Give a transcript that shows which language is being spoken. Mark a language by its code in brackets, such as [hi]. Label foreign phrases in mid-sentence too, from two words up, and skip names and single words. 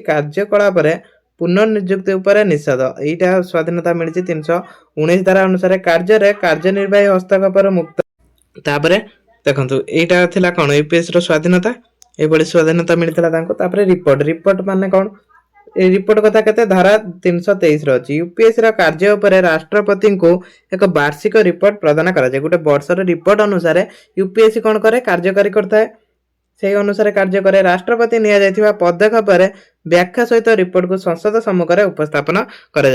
[or] କାର୍ଯ୍ୟକଳାପରେ ପୁନର୍ନିଯୁକ୍ତି ଉପରେ ନିଷେଧ, ଏଇଟା ସ୍ୱାଧୀନତା ମିଳିଛି 319 ଧାରା ଅନୁସାରେ। କାର୍ଯ୍ୟରେ କାର୍ଯ୍ୟନିର୍ବାହୀ ହସ୍ତକ୍ଷେପରୁ ମୁକ୍ତ। ତାପରେ ଦେଖନ୍ତୁ ଏଇଟା ଥିଲା କ'ଣ? ୟୁପିଏସସି ର ସ୍ୱାଧୀନତା, ଏଇଭଳି ସ୍ୱାଧୀନତା ମିଳିଥିଲା ତାଙ୍କୁ। ତାପରେ ରିପୋର୍ଟ ମାନେ କ'ଣ? ଏଇ ରିପୋର୍ଟ କଥା କେତେ? ଧାରା 323 ରେ ଅଛି। ୟୁପିଏସସି ର କାର୍ଯ୍ୟ ଉପରେ ରାଷ୍ଟ୍ରପତିଙ୍କୁ ଏକ ବାର୍ଷିକ ରିପୋର୍ଟ ପ୍ରଦାନ କରାଯାଏ। ଗୋଟେ ବର୍ଷର ରିପୋର୍ଟ ଅନୁସାରେ ୟୁପିଏସସି କ'ଣ କରେ? କାର୍ଯ୍ୟକାରୀ କରିଥାଏ, ସେହି ଅନୁସାରେ କାର୍ଯ୍ୟ କରେ। ରାଷ୍ଟ୍ରପତି ନିଆଯାଇଥିବା ପଦକ୍ଷେପରେ ବ୍ୟାଖ୍ୟା ସହିତ ରିପୋର୍ଟକୁ ସଂସଦ ସମ୍ମୁଖରେ ଉପସ୍ଥାପନ କରାଯାଏ।